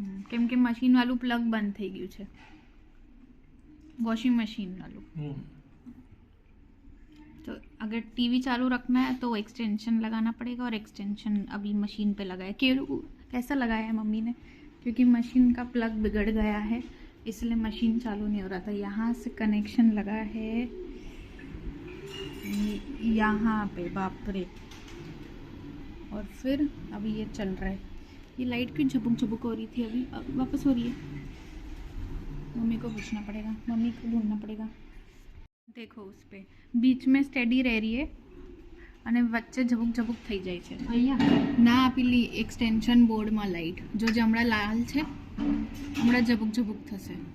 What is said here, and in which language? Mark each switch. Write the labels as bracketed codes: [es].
[gu] કેમ કે મશીન વાળું પ્લગ બંધ થઈ ગયું છે, [hi] वॉशिंग मशीन वालों। तो अगर टीवी चालू रखना है तो एक्सटेंशन लगाना पड़ेगा, और एक्सटेंशन अभी मशीन पे लगा है। कैसा लगाया है मम्मी ने? क्योंकि मशीन का प्लग बिगड़ गया है, इसलिए मशीन चालू नहीं हो रहा था। यहाँ से कनेक्शन लगा है यहाँ पे, बाप रे। और फिर अभी ये चल रहा है। ये लाइट क्यों झपक झपक हो रही थी, अभी वापस हो रही है? मम्मी को पूछना पड़ेगा, मम्मी को ढूंढना पड़ेगा। देखो उस पे बीच में स्टेडी रह रही है [gu] અને વચ્ચે ઝબુક ઝબુક થઈ જાય છે। અહીંયા ના પેલી એક્સટેન્શન બોર્ડમાં લાઇટ જો જે હમણાં લાલ છે, હમણાં ઝબુક ઝબુક થશે।